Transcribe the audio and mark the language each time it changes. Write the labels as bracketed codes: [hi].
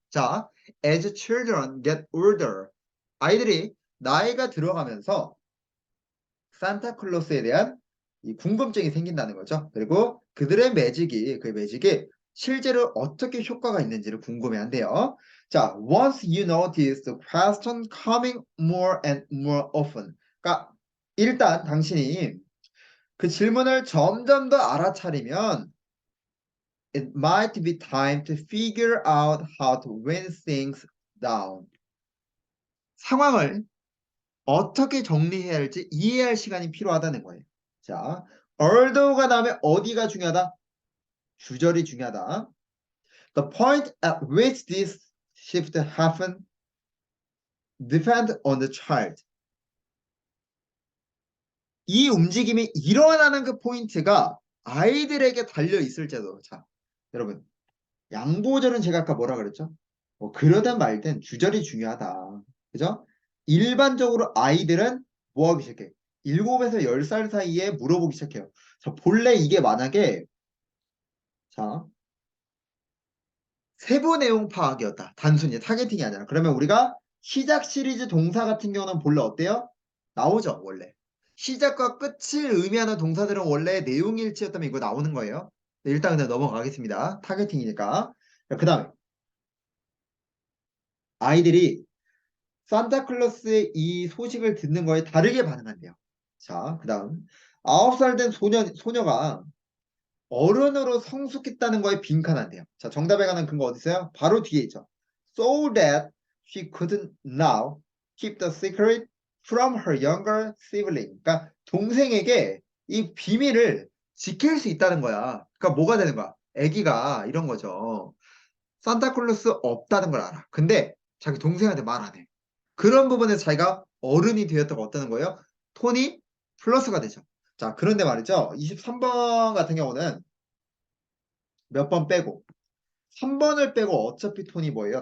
[ko] 자, [en] as children get older. [ko] 아이들이 나이가 들어가면서 산타클로스에 대한 이 궁금증이 생긴다는 거죠. 그리고 그들의 매직이, 그 매직이 실제로 어떻게 효과가 있는지를 궁금해한대요. 자, [en] once you notice the question coming more and more often. [ko] 그러니까 일단 당신이 그 질문을 점점 더 알아차리면 [en] it might be time to figure out how to win things down. [ko] 상황을 어떻게 정리해야 할지 이해할 시간이 필요하다는 거예요. 자, although가 다음에 어디가 중요하다? 주절이 중요하다. [en] The point at which this shift happen depend on the child. [ko] 이 움직임이 일어나는 그 포인트가 아이들에게 달려 있을지도. 자, 여러분 양보절은 제가 아까 뭐라 그랬죠? 뭐 그러든 말든 주절이 중요하다. 그죠? 일반적으로 아이들은 뭐 하기 시작해? 7에서 10살 사이에 물어보기 시작해요. 자, 본래 이게 만약에 자, 세부 내용 파악이었다. 단순히 타겟팅이 아니라. 그러면 우리가 시작 시리즈 동사 같은 경우는 본래 어때요? 나오죠, 원래. 시작과 끝을 의미하는 동사들은 원래 내용 일치였다면 이거 나오는 거예요. 네, 일단 그냥 넘어가겠습니다. 타겟팅이니까. 그 다음에 아이들이 산타클로스의 이 소식을 듣는 거에 다르게 반응한대요. 자, 그 다음 9살 된 소녀가 어른으로 성숙했다는 거에 빈칸한대요. 자, 정답에 관한 근거 어디 있어요? 바로 뒤에 있죠. [en] So that she couldn't now keep the secret from her younger sibling. [ko] 그러니까 동생에게 이 비밀을 지킬 수 있다는 거야. 그러니까 뭐가 되는 거야? 애기가 이런 거죠. 산타클로스 없다는 걸 알아. 근데 자기 동생한테 말 안 해. 그런 부분에서 자기가 어른이 되었다고 어떠는 거예요? 톤이 플러스가 되죠. 자, 그런데 말이죠. 23번 같은 경우는 몇 번 빼고 3번을 빼고 어차피 톤이 뭐예요?